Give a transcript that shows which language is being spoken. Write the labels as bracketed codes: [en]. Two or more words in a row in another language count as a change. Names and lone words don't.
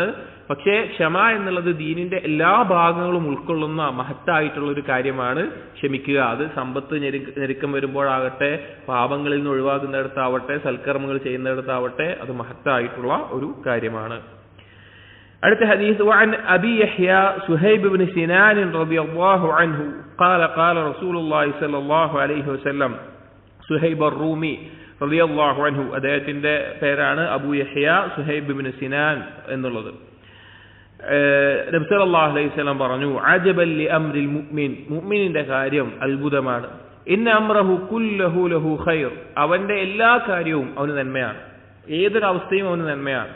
[ml] പക്ഷേ ക്ഷമ എന്നുള്ളത് ദീനിന്റെ എല്ലാ ഭാഗങ്ങളും ഉൾക്കൊള്ളുന്ന മഹത്തായിട്ടുള്ള ഒരു കാര്യമാണ് ക്ഷമിക്കുക. അത് സമ്പത്ത് ഞെരുക്കം വരുമ്പോഴാകട്ടെ, പാപങ്ങളിൽ നിന്ന് ഒഴിവാക്കുന്നിടത്താവട്ടെ, സൽക്കർമ്മങ്ങൾ ചെയ്യുന്നിടത്താവട്ടെ, അത് മഹത്തായിട്ടുള്ള ഒരു കാര്യമാണ്. അടുത്ത ഹദീസ്, [ar] وعن أبي يحيى سهيب بن سنان رضي الله عنه قال قال رسول الله صلى الله عليه وسلم. സുഹൈബ് الرومي رضي الله عنه, [ml] അദ്ദേഹത്തിന്റെ പേരാണ് അബൂ യഹ്യ സുഹൈബ് ഇബ്നു സിനാൻ എന്നുള്ളത്. നബി [ar] صلى الله عليه وسلم [ml] പറഞ്ഞു, [ar] عجبا لأمر المؤمن, [ml] മുഅ്മിനിന്റെ കാര്യം അത്ഭുതമാണ്. [ar] إن أمره كله له خير, [ml] അവന്റെ എല്ലാ കാര്യവും അവന് നന്മയാണ്, ഏതൊരവസ്ഥയും അവന് നന്മയാണ്.